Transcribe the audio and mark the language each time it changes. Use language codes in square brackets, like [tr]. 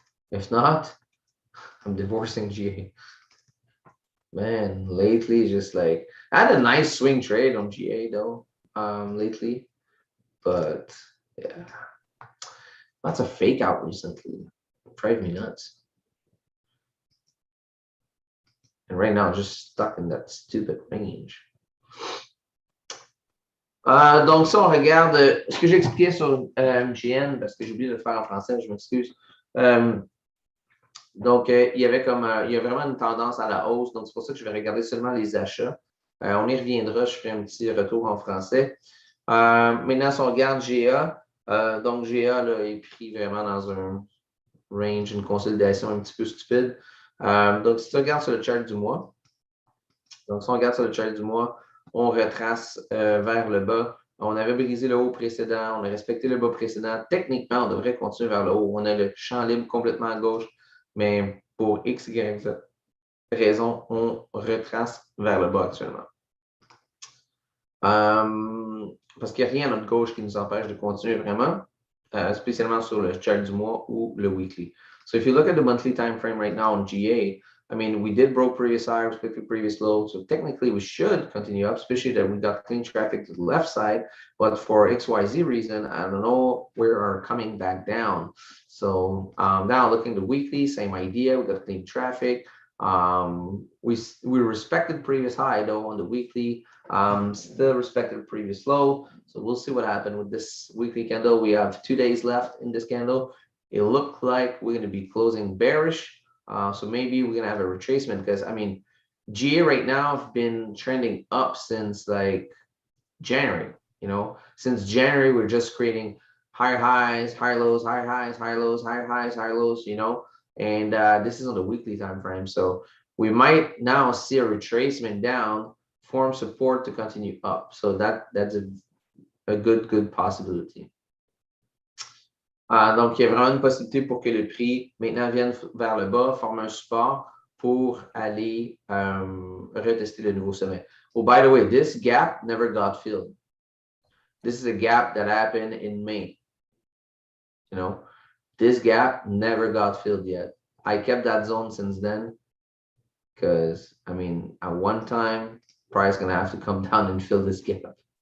[en] If not, I'm divorcing GA. Man, lately, just like I had a nice swing trade on GA though, lately, but yeah, lots of fake out recently. Drive me nuts. And right now, just stuck in that stupid range. [fr] Donc, ça, on regarde ce que j'ai expliqué sur MGN, parce que j'ai oublié de le faire en français, je m'excuse. Donc, il y avait il y a vraiment une tendance à la hausse, donc c'est pour ça que je vais regarder seulement les achats. On y reviendra, je ferai un petit retour en français. Maintenant, si on regarde GA, donc GA là, est pris vraiment dans un range, une consolidation un petit peu stupide. Donc, si tu regardes sur le chart du mois, donc si on regarde sur le chart du mois, on retrace vers le bas. On avait brisé le haut précédent, on a respecté le bas précédent. Techniquement, on devrait continuer vers le haut. On a le champ libre complètement à gauche, mais pour X, Y, Z raison, on retrace vers le bas actuellement. Parce qu'il n'y a rien à notre gauche qui nous empêche de continuer vraiment, spécialement sur le chart du mois ou le weekly. [en] So if you look at the monthly time frame right now on GA, I mean, we did broke previous high, respected previous low, so technically we should continue up, especially that we got clean traffic to the left side, but for XYZ reason, I don't know, we are coming back down. So now looking at the weekly, same idea, we got clean traffic. We respected previous high though on the weekly, still respected previous low. So we'll see what happened with this weekly candle. We have 2 days left in this candle. It looked like we're going to be closing bearish. So maybe we're going to have a retracement because I mean, GA right now have been trending up since like January, you know, since January, we're just creating higher highs, higher lows, higher highs, higher lows, higher highs, higher lows, you know, and this is on the weekly time frame. So we might now see a retracement down, form support to continue up. So that's a good possibility. [fr] Donc, il y a vraiment une possibilité pour que le prix maintenant vienne vers le bas, forme un support pour aller retester le nouveau sommet. [en] Oh, by the way, this gap never got filled. This is a gap that happened in May. You know, this gap never got filled yet. I kept that zone since then because, I mean, at one time, price going to have to come down and fill this gap.